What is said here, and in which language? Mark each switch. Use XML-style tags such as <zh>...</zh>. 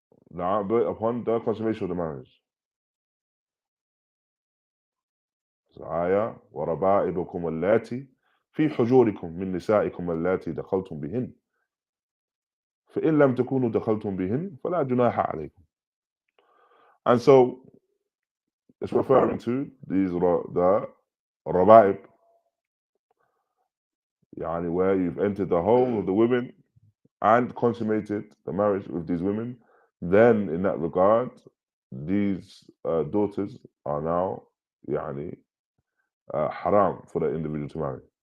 <en>Now, but upon the consummation of the marriage.</en> <ar>آية وربائبكم اللاتي في حجوركم من نسائكم اللاتي دخلتم بهن فإن لم تكونوا دخلتم بهن فلا جناح عليكم.</ar> <en>And so it's referring to these the raba'ib, yani where you've entered the home of the women and consummated the marriage with these women. Then in that regard, these daughters are now yani haram for the individual to marry.</en>